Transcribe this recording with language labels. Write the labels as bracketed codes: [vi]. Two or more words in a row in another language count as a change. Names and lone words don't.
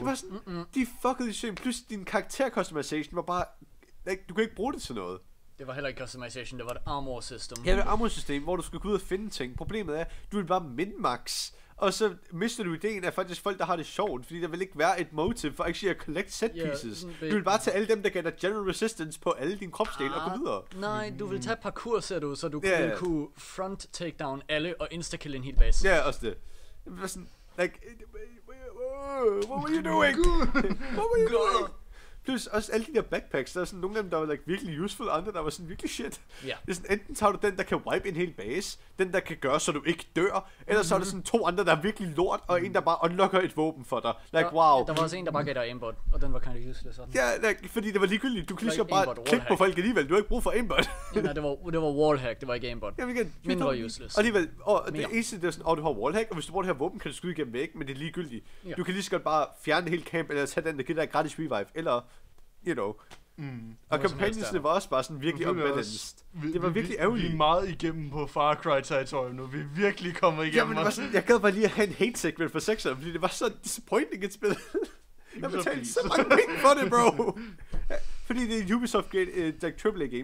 [da] Det var sådan, de fuckede system, plus din karakter customization var bare, like, du kan ikke bruge det til noget. Det var heller ikke customization, det var et [en] armor system. [da] Ja, det var et [en] armor system, [da] hvor du skulle gå ud og finde ting. Problemet er, du vil bare min-max. Og så mister du ideen af faktisk folk, der har det sjovt, fordi der vil ikke være et motive for actually at [en] collect set pieces. [da] Du vil bare tage alle dem, der gav [en] general resistance [da] på alle dine kropsdele og gå videre. Nej, du vil tage parkour-sættet, så du kunne [en] front takedown [da] alle og insta-kill en hel base. Ja, også det. Det var sådan, [en] like, what were you doing? What were you doing? [da] Plus også alle de der backpacks, der er sådan nogle af dem, der var like, virkelig useful, andre der var sådan virkelig shit. Ja. Det er sådan, enten tager du den, der kan wipe en hel base, den der kan gøre, så du ikke dør, eller så er der sådan 2 andre, der er virkelig lort, og en, der bare unlocker et våben for dig. [en] Like, wow. [da] Der var også en, der bare gav dig aimbot, og den var [en] kinda useless. [da] Sådan. Ja, like, fordi det var ligegyldigt. Du kan lige så bare klikke på folk alligevel. Du har ikke brug for aimbot. Ja, nej, det var wallhack, det var ikke aimbot. Jamen igen, mindre useless. Og alligevel, det eneste, det er sådan, du har wallhack, og hvis du bruger det her våben, kan du skyde igennem væk, men det er ligegyldigt. Ja. Du kan lige så godt bare fjerne hele camp, eller tage den, der giver dig gratis revive, eller [en] you know, [da] Og kampagnesene var også bare sådan virkelig unbalanced. Det var virkelig ærgerligt. Vi er meget igennem på Far Cry-territorium nu. Vi er virkelig kommet igennem. Jamen, det var sådan, jeg gad bare lige at have en [en] hate segment [da] for 6'eren, fordi det var så disappointing et spil. Jeg betalte så mange penge for det, bro. Fordi det er en Ubisoft [en] AAA game.